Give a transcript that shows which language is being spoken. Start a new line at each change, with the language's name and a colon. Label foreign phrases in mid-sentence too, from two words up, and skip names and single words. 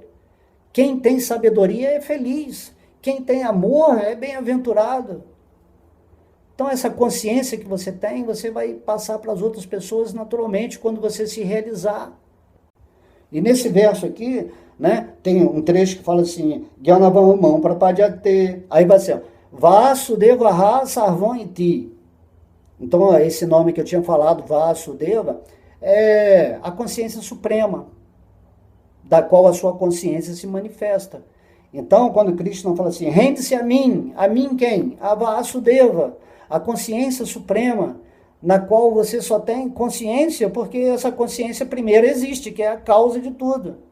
Portuguese: Quem tem sabedoria é feliz. Quem tem amor é bem-aventurado. Então essa consciência que você tem, você vai passar para as outras pessoas naturalmente quando você se realizar. E nesse verso aqui, né, tem um trecho que fala assim,
Sanskrit: ज्ञानवान्मां प्रपद्यते,
Portuguese: aí vai ser,
Sanskrit: वासुदेवः सर्वम् इति.
Portuguese: Então esse nome que eu tinha falado, Vasudeva, é a consciência suprema, da qual a sua consciência se manifesta. Então, quando Krishna fala assim, rende-se a mim quem? A Vasudeva, a consciência suprema, na qual você só tem consciência, porque essa consciência primeiro existe, que é a causa de tudo.